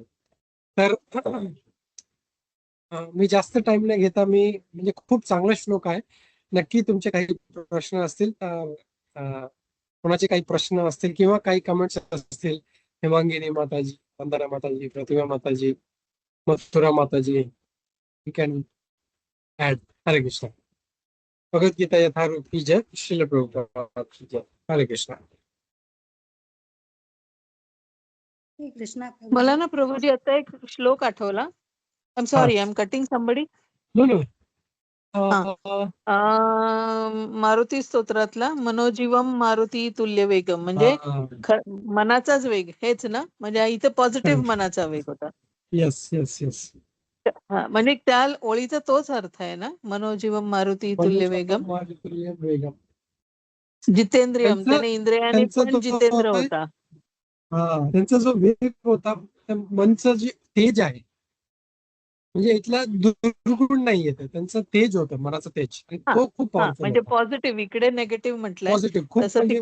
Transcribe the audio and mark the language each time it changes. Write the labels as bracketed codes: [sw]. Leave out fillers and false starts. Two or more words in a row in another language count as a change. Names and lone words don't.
[mr] तर मी जास्त टाइम नाही घेता, मी म्हणजे खूप चांगला श्लोक आहे. नक्की तुमचे काही प्रश्न असतील, कोणाचे काही प्रश्न असतील किंवा काही कमेंट्स असतील, हेमांगिनी माताजी, वंदना माताजी, प्रतिभा माताजी, मथुरा माताजी, [en] you can add. [mr] हरे कृष्ण. भगवद्गीता यथारूप की जय. श्रील प्रभुपाद की जय. हरे कृष्ण. श्री कृष्णा मला प्रभुजी. ना प्रभूजी आता एक श्लोक आठवला. [en] I am sorry, I am cutting somebody. no no. [mr] मारुती स्तोत्रातला [sa] मनोजीवम मारुती तुल्य वेगम, [mr] म्हणजे मनाचाच वेग हेच ना, म्हणजे इथे पॉझिटिव्ह मनाचा वेग होता. [en] yes yes yes. [mr] म्हणजे त्या ओळीचा तोच अर्थ आहे ना, [sa] मनोजीवम मारुती तुल्य वेगम. [mr] वेगम. जितेंद्रियम, त्याने इंद्रियाने पण जितेंद्र होता. त्यांचा जो वेग होता, मनचं जे तेज आहे, म्हणजे इथला दुर्गुण नाही येते, त्यांचं तेज होतं, मनाचं तेज, आणि तो खूप पॉवरफुल म्हणजे होता. पॉझिटिव्ह, इकडे नेगेटिव्ह म्हटलंय, पॉझिटिव्ह, खूप तसं म्हणजे